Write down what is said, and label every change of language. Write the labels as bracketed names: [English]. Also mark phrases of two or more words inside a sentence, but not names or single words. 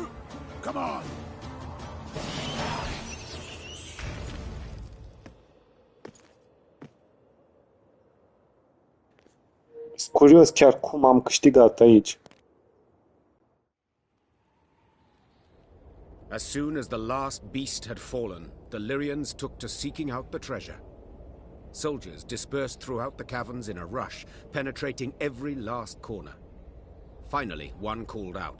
[English] Come on. [Romanian] Curios chiar cum am câștigat aici. [English] As soon as the last beast had fallen, the Lyrians took to seeking out the treasure. Soldiers dispersed throughout the caverns in a rush, penetrating every last corner. Finally, one called out.